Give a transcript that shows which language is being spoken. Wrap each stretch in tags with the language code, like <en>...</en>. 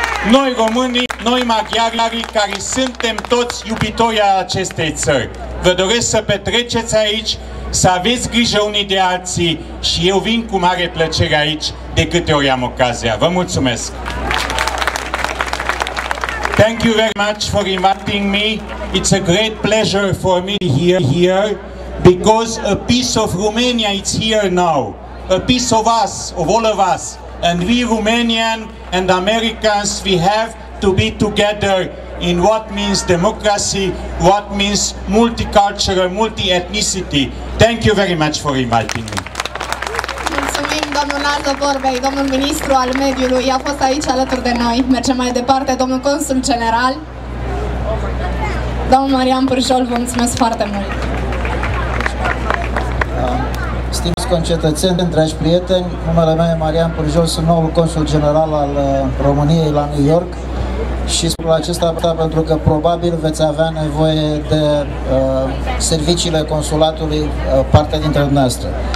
<ro>Noi românii, noi maghiarii, care suntem toți iubitori ai acestei țări, vă doresc să petreceți aici, să aveți grijă unii de alții, și eu vin cu mare plăcere aici de câte ori am ocazia. Vă mulțumesc!</ro> <en>Thank you very much for inviting me. It's a great pleasure for me here because a piece of Romania is here now. A piece of us, of all of us. And we Romanian and Americans, we have to be together in what means democracy, what means multicultural, multi-ethnicity. Thank you very much for inviting me.</en> <ro>Mulțumim, domnul Naldo Borbély, domnul ministru al mediului, a fost aici alături de noi. Mergem mai departe, domnul consul general. Domnul Marian Pârjol, vă mulțumesc foarte mult. Stimați concetățeni, dragi prieteni, numele meu e Marian Pârjol, sunt noul consul general al României la New York și spun acesta pentru că probabil veți avea nevoie de serviciile consulatului parte dintre dumneavoastră.</ro>